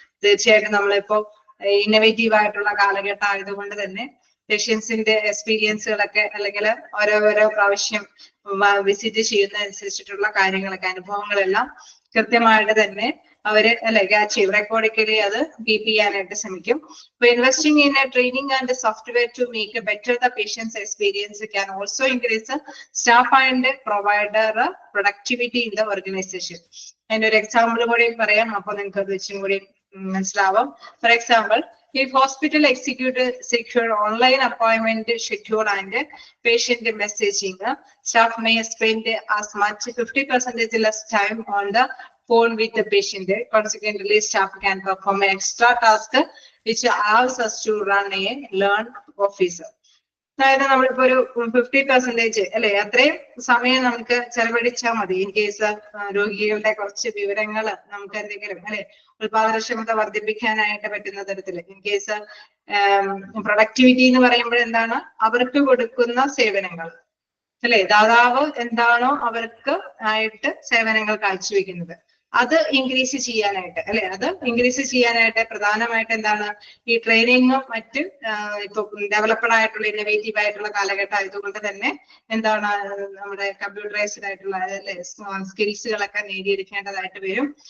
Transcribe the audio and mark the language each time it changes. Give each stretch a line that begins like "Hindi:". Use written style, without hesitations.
Malayalam: തീർച്ചയായിട്ടും നമ്മളിപ്പോ ഇന്നോവേറ്റീവ് ആയിട്ടുള്ള കാലഘട്ടം ആയതുകൊണ്ട് തന്നെ പേഷ്യൻസിന്റെ എക്സ്പീരിയൻസുകളൊക്കെ അല്ലെങ്കിൽ ഓരോ പ്രാവശ്യം വിസിറ്റ് ചെയ്യുന്നതനുസരിച്ചിട്ടുള്ള കാര്യങ്ങളൊക്കെ അനുഭവങ്ങളെല്ലാം കൃത്യമായിട്ട് തന്നെ അവര് അല്ലെ ക്യാച്ച് ചെയ്യും, റെക്കോർഡിക്കലി അത് കീപ്പ് ചെയ്യാനായിട്ട് ശ്രമിക്കും.
English: Investing in training and software to make better the patients experience can also increase staff and provider productivity in the organisation.
Malayalam: അതിന്റെ ഒരു എക്സാമ്പിൾ കൂടി പറയാം, അപ്പൊ നിങ്ങൾക്ക് അത് വെച്ചും കൂടി മനസ്സിലാവും.
English: For example, if hospital execute secure online appointment schedule and patient messaging, staff may spend as much 50% less time on the phone with the patient. Consequently, staff can perform an extra task which allows us to run a learned office.
Malayalam: അതായത് നമ്മളിപ്പോ ഒരു 50% അല്ലെ അത്രയും സമയം നമുക്ക് ചെലവഴിച്ചാൽ മതി. In case രോഗികളുടെ കുറച്ച് വിവരങ്ങൾ നമുക്ക് എന്തെങ്കിലും അല്ലെ ഉത്പാദനക്ഷമത വർദ്ധിപ്പിക്കാനായിട്ട് പറ്റുന്ന തരത്തില്. ഇൻ കേസ് പ്രൊഡക്ടിവിറ്റി എന്ന് പറയുമ്പോൾ എന്താണ്, അവർക്ക് കൊടുക്കുന്ന സേവനങ്ങൾ അല്ലെ, ദാതാവ് എന്താണോ അവർക്ക് ആയിട്ട് സേവനങ്ങൾ കാഴ്ചവെക്കുന്നത് അത് ഇൻക്രീസ് ചെയ്യാനായിട്ട് അല്ലെ, അത് ഇൻക്രീസ് ചെയ്യാനായിട്ട് പ്രധാനമായിട്ട് എന്താണ് ഈ ട്രെയിനിങ്ങും മറ്റ് ഇപ്പൊ ഡെവലപ്ഡ് ആയിട്ടുള്ള ഇന്നോവേറ്റീവ് ആയിട്ടുള്ള കാലഘട്ടം ആയതുകൊണ്ട് തന്നെ എന്താണ് നമ്മുടെ കമ്പ്യൂട്ടറൈസ്ഡ് ആയിട്ടുള്ള അല്ലെ സ്കിൽസുകളൊക്കെ നേടിയെടുക്കേണ്ടതായിട്ട് വരും.